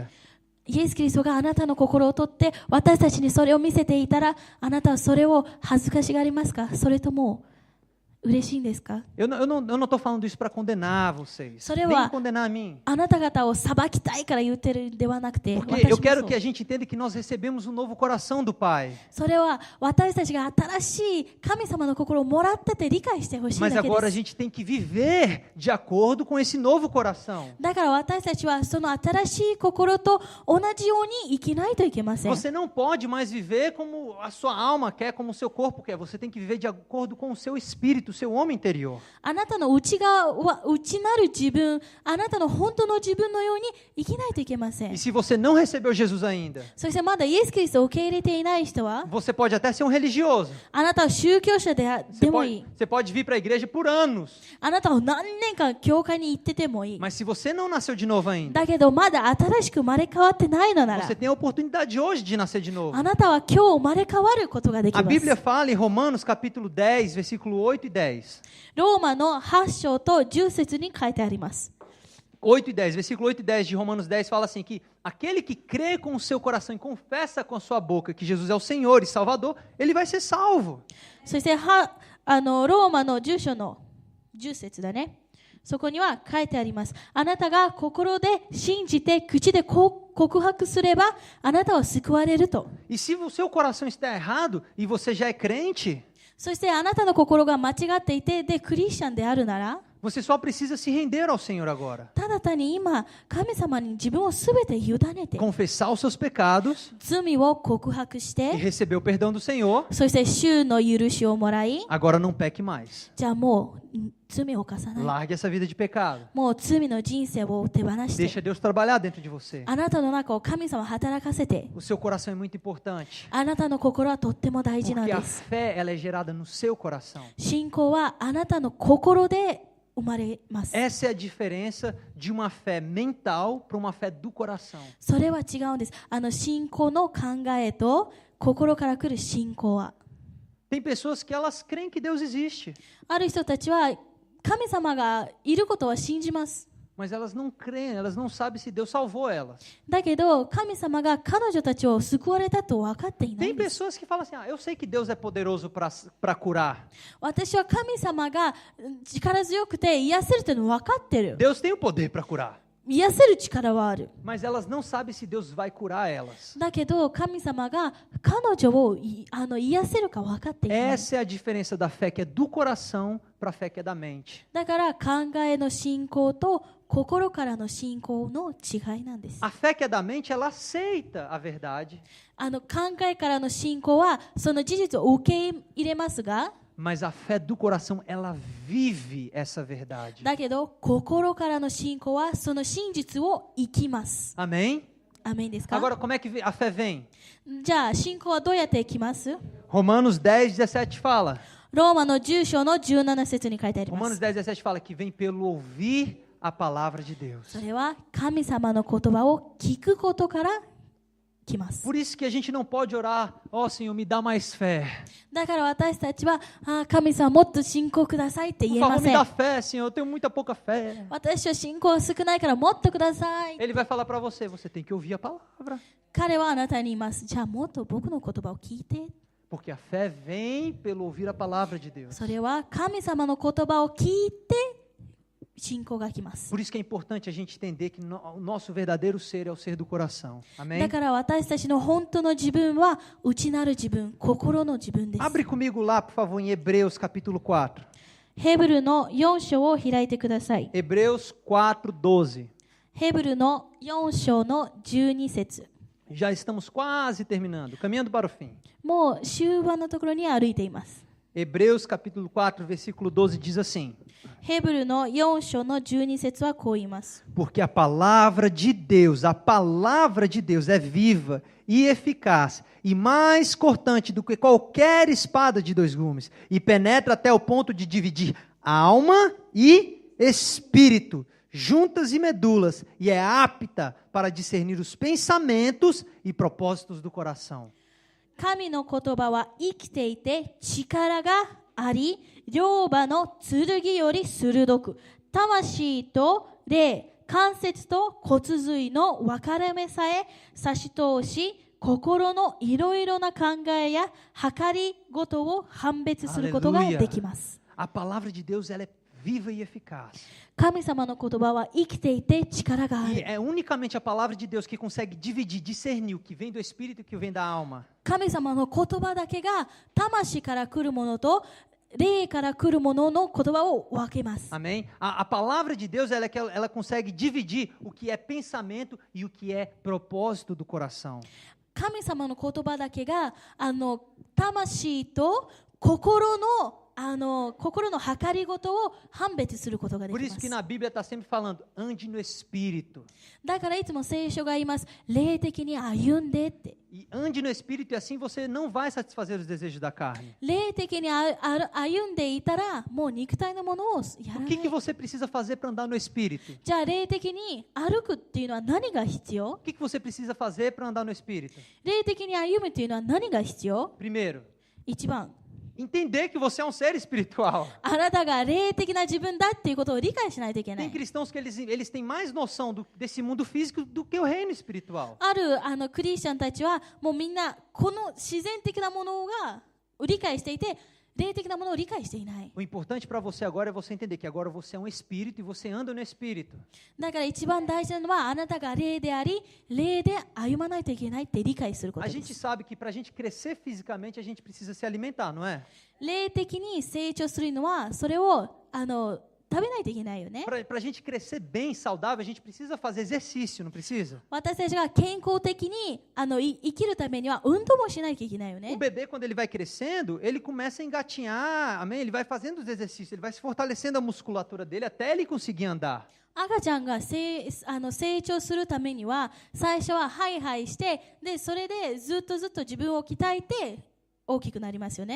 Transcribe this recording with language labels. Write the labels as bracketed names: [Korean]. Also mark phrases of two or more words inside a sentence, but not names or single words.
[Japanese] イエス・キリストがあなたの心を取って私たちにそれを見せていたら、あなたはそれを恥ずかしがりますか？それとも嬉しいんですか？ [Portuguese] Eu não estou falando isso para condenar vocês. [Japanese] それ [Portuguese] Nem [Japanese] は [Portuguese] condenar a mim. [Japanese] あなた方を裁きたいから言ってるんではなくて、 [Portuguese] Porque [Japanese] 私 [Portuguese] eu [Japanese] も [Portuguese] quero [Japanese] そう [Portuguese] que a gente entenda que nós recebemos um novo coração do Pai. [Japanese] それは私たちが新しい神様の心をもらってて理解してほしい [Portuguese] Mas [Japanese] だけ [Portuguese] agora a [Japanese] です。 [Portuguese] gente tem que viver de acordo com esse novo coração. [Japanese] だから私たちはその新しい心と同じように生きないといけません。 [Portuguese] Você não pode mais viver como a sua alma quer, como o seu corpo quer. Você tem que viver de acordo com o seu espírito, o seu homem interior. [Japanese] あなたの内なる自分、あなたの本当の自分のように生きないといけません [Portuguese] E。se você não recebeu Jesus ainda, [Japanese] そしてまだイエス・キリストを受け入れていない人は、 [Portuguese] você pode até ser um religioso. [Japanese] あなたは宗教者でもいい。 [Portuguese] Você pode vir para a igreja por anos. [Japanese] あなたは何年間教会に行っててもいい。 [Portuguese] Mas se você não nasceu de novo ainda, [Japanese] だけどまだ新しく生まれ変わってないのなら、 [Portuguese] você tem a oportunidade hoje de nascer de novo. [Japanese] あなたは今日生まれ変わることができ [Portuguese] A [Japanese] ます。 [Portuguese] Bíblia fala em Romanos capítulo 10, versículo 8 e 10. [Japanese] ローマの8章と10節に書いてあります。 [Portuguese] 8 e 10, versículo 8 e 10 de Romanos 10 fala assim que aquele que crê com o seu coração e confessa com a sua boca que Jesus é o Senhor e Salvador, ele vai ser salvo. [Japanese] そしてローマの10章の10節だね。そこには書いてあります。あなたが心で信じて口で告白すればあなたは救われると。 [Portuguese] E se o seu coração está errado e você já é crente, [Japanese] そしてあなたの心が間違っていてでクリスチャンであるなら、 [Portuguese] você só precisa se render ao Senhor agora. [Japanese] ただ単に今神様に自分をすべて委ねて [Portuguese] Confessar os seus pecados [Japanese] 罪を告白し [Portuguese] e [Japanese] て [Portuguese] receber o perdão do Senhor. [Japanese] そして主の許しをもらい [Portuguese] Agora não peque mais. [Japanese] じゃあもう罪を犯さない [Portuguese] Largue essa vida de pecado. [Japanese] もう罪の人生を手放して [Portuguese] Deixa Deus trabalhar dentro de você. [Japanese] あなたの中を神様働かせて [Portuguese] O seu coração é muito importante. [Japanese] あなたの心はとっても大事なん [Portuguese] Porque [Japanese] で [Portuguese] a [Japanese] す [Portuguese] fé ela é gerada no seu coração. [Japanese] 信仰はあなたの心で生まれます [Portuguese] Essa é a diferença de uma fé mental para uma fé do coração. [Japanese] それは違うんです。信仰の考えと心から来る信仰は [Portuguese] Tem pessoas que elas creem que Deus existe, [Japanese] ある人たちは神様がいることは信じます。 [Portuguese] mas elas não creem, elas não sabem se Deus salvou elas. [Japanese] だけど神様が彼女たちを救われたと分かっていない [Portuguese] Tem [Japanese] んです。 [Portuguese] pessoas que falam assim: eu sei que Deus é poderoso para curar. [Japanese] 私は神様が力強くて癒せるというの分かってる。 [Portuguese] Deus tem o poder para curar, [Japanese] 癒せる力はある。 [Portuguese] mas elas não sabem se Deus vai curar elas. [Japanese] だけど神様が彼女を癒せるか分かっていない。 [Portuguese] Essa é a diferença da fé que é do coração para a fé que é da mente. [Japanese] だから考えの信仰と心からの信仰の違いなんです。 [Portuguese] A fé que é da mente, ela aceita a verdade, [Japanese] 考えからの信仰はその事実を受け入れますが、 [Portuguese] mas a fé do coração, ela vive essa verdade. [Japanese] だけど心からの信仰はその真実を生きます。 [Portuguese] Amém? [Japanese] アメンですか？ [Portuguese] Agora, como é que a fé vem? [Japanese] じゃあ信仰はどうやって生きます？ [Portuguese] Romanos 10, 17 fala. [Japanese] ローマの10章の17節に書いてありま [Portuguese] Romanos [Japanese] す。 [Portuguese] 10, 17 fala que vem pelo ouvir a palavra de Deus. [Japanese] それは神様の言葉を聞くことから来ます。 [Portuguese] Por isso que a gente não pode orar: ó Senhor, me dá mais fé. [Japanese] だから私たちは神様もっと信仰くださいって [Portuguese] Por [Japanese] 言えま [Portuguese] favor, [Japanese] せ [Portuguese] me [Japanese] ん。 [Portuguese] dá fé, Senhor, eu tenho muita pouca fé. [Japanese] 私は信仰が少ないからもっとください。 [Portuguese] Ele vai falar para você: você tem que ouvir a palavra. [Japanese] 彼はあなたに言います。じゃあもっと僕の言葉を聞いて。 [Portuguese] Porque a fé vem pelo ouvir a palavra de Deus. [Japanese] それは神様の言葉を聞いて信仰が来ます。 [Portuguese] Por isso que é importante a gente entender que o nosso verdadeiro ser é o ser do coração. Amém? [Japanese] だから私たちの本当の自分は内なる自分、心の自分です。 [Portuguese] Abre comigo lá, por favor, em Hebreus capítulo 4. [Japanese] ヘブルの4章を開いてください。 [Portuguese] Hebreus 4:12. [Japanese] ヘブルの4章の12節。 [Portuguese] Já estamos quase terminando, caminhando para o fim. [Japanese] もう終盤のところに歩いています。 [Portuguese] Hebreus capítulo 4, versículo 12 diz assim: [Japanese] ヘブルの4章の12節はこう言います。 [Portuguese] Porque a palavra de Deus é viva e eficaz e mais cortante do que qualquer espada de dois gumes e penetra até o ponto de dividir alma e espírito, juntas e medulas, e é apta para discernir os pensamentos e propósitos do coração. [Japanese] 神の言葉は生きていて力があり、両刃の剣より鋭く、魂と霊、関節と骨髄の分かれ目さえ差し通し、心のいろいろな考えや計りごとを判別することができます。 [Portuguese] A palavra de Deus ela é viva e eficaz. [Japanese] 神様の言葉は生きていて力があ [Portuguese] E [Japanese] る。 [Portuguese] é unicamente a palavra de Deus que consegue dividir, discernir o que vem do espírito e o que vem da alma. [Japanese] 神様の言葉だけが魂から来るものと霊から来るものの言葉を分けます。 [Portuguese] Amém? A palavra de Deus ela consegue dividir o que é pensamento e o que é propósito do coração. [Japanese] 神様の言葉だけが魂と心の計りごとを判別することがで [Portuguese] Por [Japanese] き [Portuguese] isso [Japanese] ま [Portuguese] que [Japanese] す。 [Portuguese] na Bíblia está sempre falando: ande no espírito. [Japanese] だからいつも聖書が言います。霊的に歩んでって。 [Portuguese] E ande no espírito e assim você não vai satisfazer os desejos da carne. [Japanese] 霊的に歩んでいたらもう肉体のものをやら [Portuguese] O [Japanese] な [Portuguese] que [Japanese] い。 [Portuguese] você precisa fazer para andar no espírito? [Japanese] じゃあ霊的に歩くっていうのは何が必要？ [Portuguese] O que você precisa fazer para andar no espírito? [Japanese] 霊的に歩むっていうのは何が必要？ [Portuguese] Primeiro, [Japanese] 一番、 [Portuguese] entender que você é um ser espiritual. [Japanese] あなたが霊的な自分だっていうことを理解しないといけな [Portuguese] Tem [Japanese] い。 [Portuguese] cristãos que eles têm mais noção desse mundo físico do que o reino espiritual. [Japanese] あるクリスチャンたちはもうみんなこの自然的なものが理解していて、霊的なものを理解していない。 [Portuguese] O importante para você agora é você entender que agora você é um espírito e você anda no espírito. [Japanese] だから一番大事なのはあなたが霊であり、霊で歩まないといけないって理解するこ [Portuguese] A [Japanese] とで [Portuguese] gente [Japanese] す。 [Portuguese] sabe que para a gente crescer fisicamente a gente precisa se alimentar, não é? [Japanese] 霊的に成長するのはそれを食べないといけないよね。 [Portuguese] Para a gente crescer bem, saudável, a gente precisa fazer exercício, não precisa? [Japanese] 私たちが健康的に生きるためには運動もしなきゃいけないよ [Portuguese] O [Japanese] ね。 [Portuguese] bebê, quando ele vai crescendo, ele começa a engatinhar, amém? Ele vai fazendo os exercícios, ele vai se fortalecendo a musculatura dele até ele conseguir andar. [Japanese] 赤ちゃんが成長するためには最初はハイハイしてでそれでずっと自分を鍛えて大きくなりますよね。